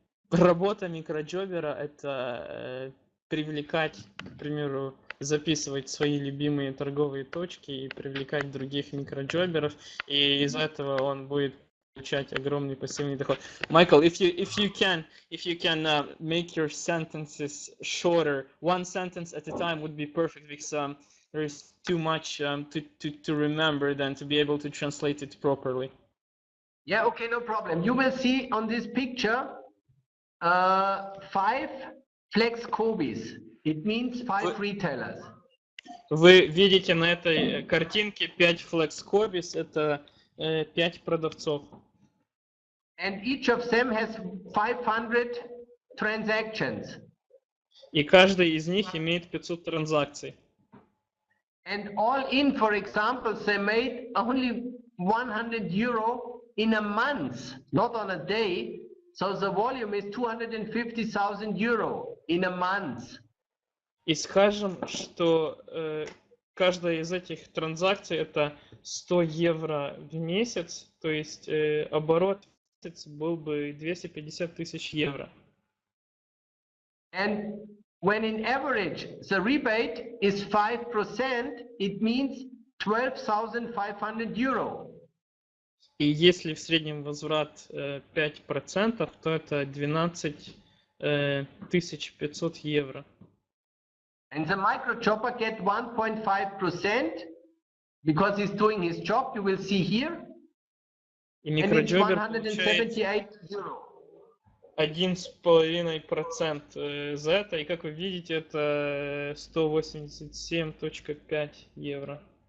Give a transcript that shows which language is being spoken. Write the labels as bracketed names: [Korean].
[Russian] Работа микроджобера — это привлекать, к примеру, записывать свои любимые торговые точки и привлекать других микроджоберов, и из этого он будет получать огромный пассивный доход. [English] Michael, if you can make your sentences shorter, one sentence at a time would be perfect, because there is too much to remember than to be able to translate it properly. Yeah, okay, no problem. You will see on this picture 5 Flexkobis. It means 5 retailers. [Russian] Вы видите на этой картинке 5 Flexkobis, это 5 продавцов. [English] And each of them has 500 transactions. [Russian] И каждый из них имеет 500 транзакций. [English] And all in, for example, they made only 100 euro in a month, not on a day. So the volume is 250,000 euro in a month. [Russian] И скажем, что каждая из этих транзакций это 100 евро в месяц, то есть оборот в месяц был бы 250 тысяч евро. [English] And when in average the rebate is 5%, it means 12,500 euro. [Russian] И если в среднем возврат 5%, то это 12 500 евро. [English] And the micro chopper get 1.5% because he's doing his job. You will see here. [Russian] И [English] And it's [Russian] микроджобер [English] 178 euro. [Russian] 1,5% за это. И как вы видите, это 187,5 евро.